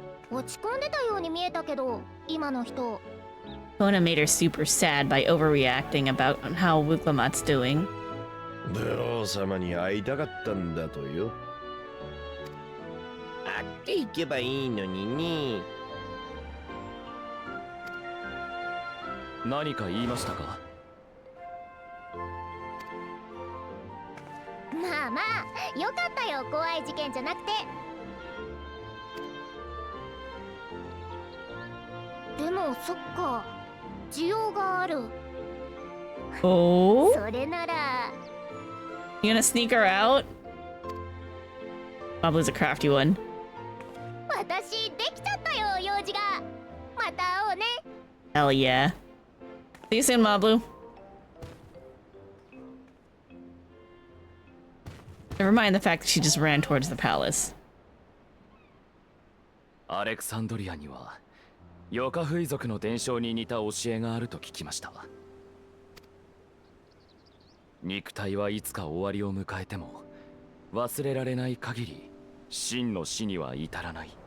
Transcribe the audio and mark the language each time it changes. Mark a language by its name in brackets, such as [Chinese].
[Japanese] 落ち込んでたように見えたけど、今の人。 [English] Kona made her super sad by overreacting about how Wiglamat's doing. [Japanese] ブ王様に会いたかったんだとよ。会っていけばいいのにね。何か言いましたか？まあまあ、よかったよ、怖い事件じゃなくて。でもそっか、需要がある。 [English] Oh? [Japanese] それなら。 [English] You gonna sneak her out? Mablu's a crafty one. [Japanese] 私できちゃったよ、用事が。また会おうね。 [English] Hell yeah. See you soon, Mablu. Never mind the fact that she just ran towards the palace. [Japanese] アレクサンドリアにはヨカフイ族の伝承に似た教えがあると聞きました。肉体はいつか終わりを迎えても忘れられない限り真の死には至らない。